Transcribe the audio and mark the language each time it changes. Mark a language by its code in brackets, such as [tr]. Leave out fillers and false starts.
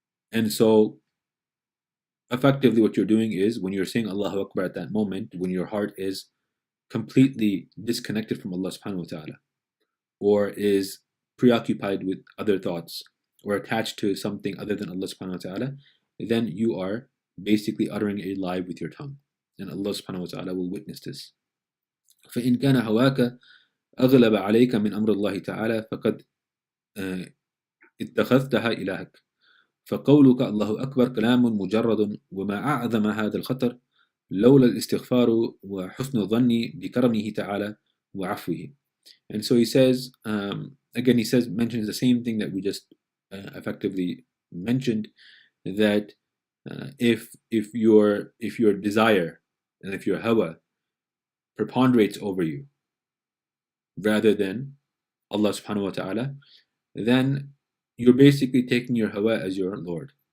[en] And so effectively what you're doing is, when you're saying Allahu Akbar at that moment, when your heart is completely disconnected from Allah subhanahu wa ta'ala, or is preoccupied with other thoughts, or attached to something other than Allah subhanahu wa ta'ala, then you are basically uttering a lie with your tongue. And Allah subhanahu wa ta'ala will witness this. [ar] فإن كان هواك أغلب عليك من أمر الله تعالى فقد اتخذتها إلهك فقولك الله أكبر كلام مجرد وما أعظم هذا الخطر لولا الاستغفار وحسن الظن بكرمه تعالى وعفوه. [en] And so he says, again he says, mentions the same thing that we just effectively mentioned, that if your desire and if your hawa preponderates over you rather than Allah subhanahu wa ta'ala, then you're basically taking your hawa as your Lord.